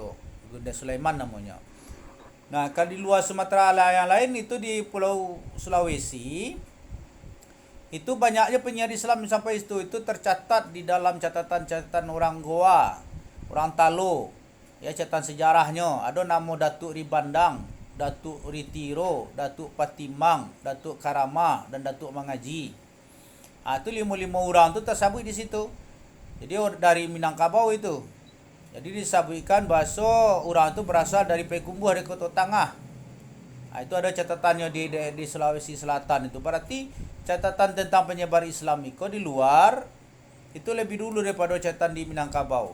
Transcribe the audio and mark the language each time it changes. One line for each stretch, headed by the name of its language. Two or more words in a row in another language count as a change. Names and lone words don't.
Indonesian: Baginda Sulaiman namanya. Nah, kalau di luar Sumatera yang lain itu di Pulau Sulawesi itu banyaknya penyiar Islam sampai itu tercatat di dalam catatan-catatan orang Goa, orang Talo. Ya, catatan sejarahnya ada nama Datuk Ribandang, Datuk Ritiro, Datuk Patimang, Datuk Karama dan Datuk Mangaji. Itu 5 orang tu tersabut di situ. Jadi dari Minangkabau itu. Jadi disebutkan bahasa orang itu berasal dari Pekumbuh dari Kota Tangah. Itu ada catatannya di Sulawesi Selatan itu. Berarti catatan tentang penyebar Islam itu di luar itu lebih dulu daripada catatan di Minangkabau.